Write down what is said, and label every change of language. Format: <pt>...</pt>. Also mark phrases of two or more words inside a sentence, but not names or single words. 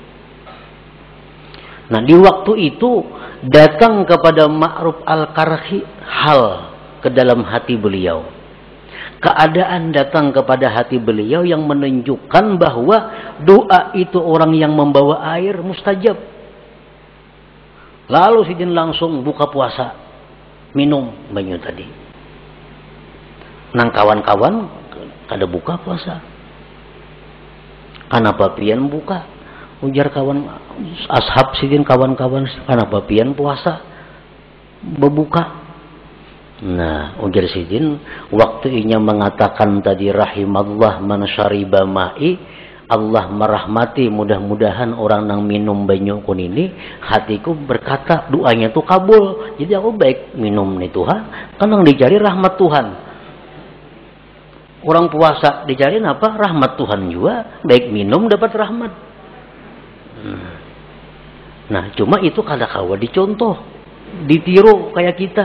<id>Nah, di waktu itu datang kepada Ma'ruf al-Karhi hal ke dalam hati beliau. Keadaan datang kepada hati beliau yang menunjukkan bahwa doa itu orang yang membawa air mustajab.</id> <bjn>Lalu sidin langsung buka puasa, minum banyu tadi. Nang kawan-kawan kada buka puasa. Kenapa pian buka? Ujar kawan ashab sidin kawan-kawan, kenapa pian puasa? Berbuka. Nah, ujar sidin waktu inya mengatakan tadi</bjn> <ar>rahimallah man syariba ma'i,</ar> <bjn>Allah merahmati mudah-mudahan orang nang minum banyu kun ini, hatiku berkata doanya tuh kabul.</bjn> <id>Jadi aku baik minum nih Tuhan, kan yang dicari rahmat Tuhan. Orang puasa dicari apa? Rahmat Tuhan juga. Baik minum dapat rahmat. Nah, cuma itu kadang-kala dicontoh, ditiru kayak kita.</id>